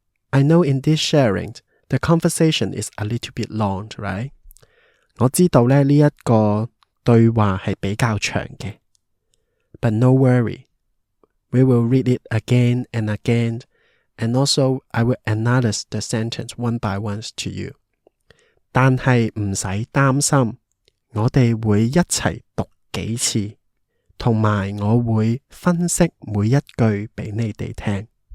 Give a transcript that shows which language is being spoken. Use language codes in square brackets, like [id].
[en] I know in this sharing, the conversation is a little bit long, right? [yue] 我知道呢一個對話係比較長嘅。 [en] But no worry, we will read it again and again, and also I will analyze the sentence one by one to you. [yue] 但係唔使擔心，我哋會一齊讀幾次，同埋我會分析每一句俾你哋聽。